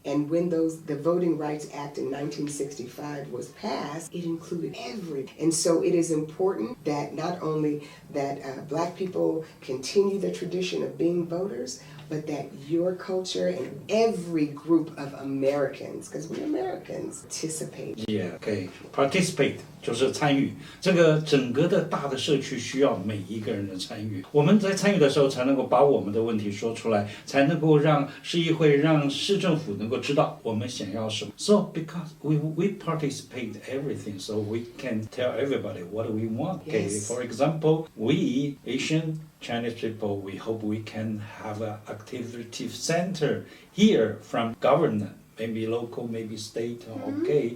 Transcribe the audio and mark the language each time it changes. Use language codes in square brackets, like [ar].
[en] And when the Voting Rights Act in 1965 was passed, it included everyone. And so it is important that not only that Black people continue the tradition of being voters, but that your culture and every group of Americans, because we're Americans, participate. Yeah, okay. [zh] Participate 就是参与。这个整个的大的社区需要每一个人的参与。我们在参与的时候，才能够把我们的问题说出来，才能够让市议会、让市政府能够知道我们想要什么。 [en] So because we participate everything, so we can tell everybody what we want. Okay, Yes. for example, we Asian Chinese people, we hope we can have an activity center here from government, maybe local, maybe state, okay.